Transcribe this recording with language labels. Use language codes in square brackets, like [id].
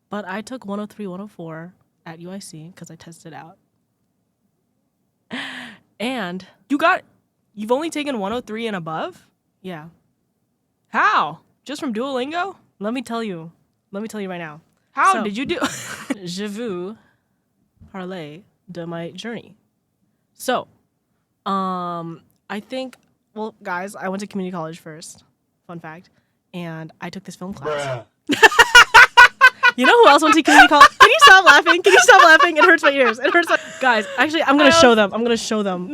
[en] But I took 103, 104 at UIC because I tested it out. And you've only taken 103 and above? Yeah. How? Just from Duolingo? Let me tell you right now. How did you do? [fr] Je veux parler de [en] my journey. So, I think, well, guys, I went to community college first. Fun fact. And I took this film class. You know who else went to community college? Can you stop laughing? Can you stop laughing? It hurts my ears. It hurts my... Guys, actually, I'm going to show them. I'm going to show them the